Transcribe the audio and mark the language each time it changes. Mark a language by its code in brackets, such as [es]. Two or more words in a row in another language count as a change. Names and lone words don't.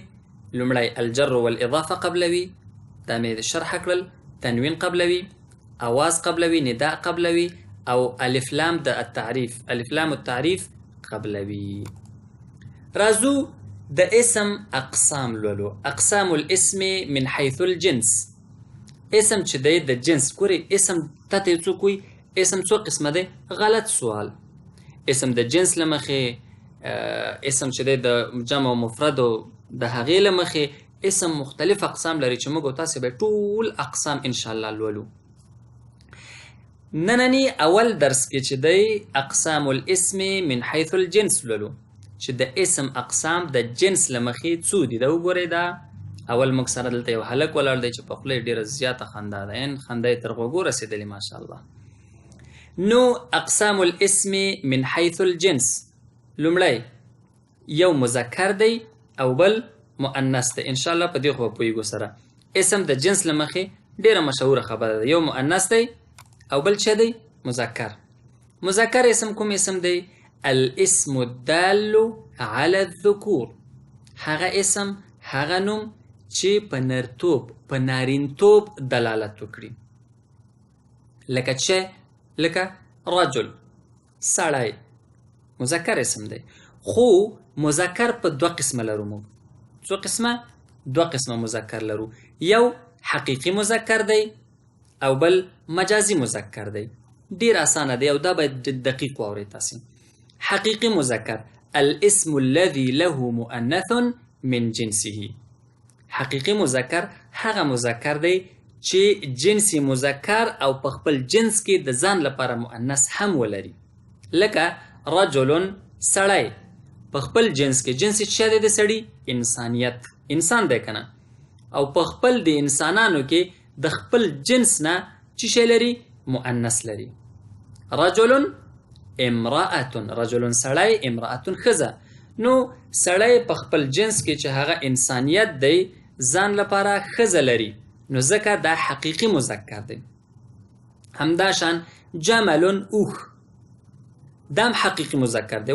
[ps] لومړی [ar] الجر والاضافه [ps] قبلوي، دا مې شرح کړل. تنوین قبلوي، اواز قبلوي، نداء قبلوي، او الف لام د التعریف، [ar] الف لام التعریف [ps] قبلوي. راځو د اسم اقسام لولو. [ar] اقسام الاسم من حيث الجنس. [ps] اسم چې دی د جنس، ګورئ اسم تاته یو څوک وایي اسم څو قسمه دی؟ غلط سوال. اسم د جنس له مخې، اسم چې دی د جمع و مفردو د هغې له مخې اسم مختلف اقسام لري چې موږ او تاسې به ټول اقسام انشاءالله لولو. نننی اول درس کې چې دی [ar] اقسام الاسم من حيث الجنس [ps] لولو، چې د اسم اقسام د جنس له مخې څو دي. دا وګورئ، دا اول موږ سره دلته یو هلک ولاړ دی چې په خوله یې ډېره زیاته خندا ده، خندا یې تر غوږو رسېدلې ماشاءالله. [ar] نو اقسام الاسم من حيث الجنس، [ps] لومړی یو مذکر دی او بل مؤنث دی. انشاءالله په دې خو به پوهېږو سره. اسم د جنس له مخې ډېره مشهوره خبره ده، یو مؤنث دی او بل څه دی؟ مذکر. مذکر اسم کوم اسم دی؟ [ar] الاسم الدال على الذکور. [ps] هغه اسم، هغه نوم چې په نرتوب، په نارینتوب دلالت وکړي. لکه چې لکه رجل، سړی، مذکر اسم دی. خو مذکر په دوه قسمه لرو موږ. څو قسمه؟ دوه قسمه مذکر لرو. یو حقیقي مذکر دی او بل مجازي مذکر دی. ډیر اسانه دی او دا باید دقیق واورئ تاسې. [ar] حقیقي مذکر الاسم الذي له مؤنث من جنسه. [ps] حقیقي مذکر هغه مذکر دی چې جنسي مذکر او په خپل جنس کې د ځان لپاره مؤنث هم ولري. لکه رجل، سړی، په خپل جنس کې جنس څه دی د سړي؟ انسانیت، انسان دی که نه؟ او په خپل د انسانانو کې د خپل جنس نه څه شی لري؟ مؤنث لري. رجل امرأة، رجل سړی، امرأة ښځه. نو سړی په خپل جنس کې چې هغه انسانیت دی ځان لپاره ښځه لري، نو ځکه دا حقیقي مذکر دی. همداشان جمل، اوښ، دام حقیقي مذکر دی.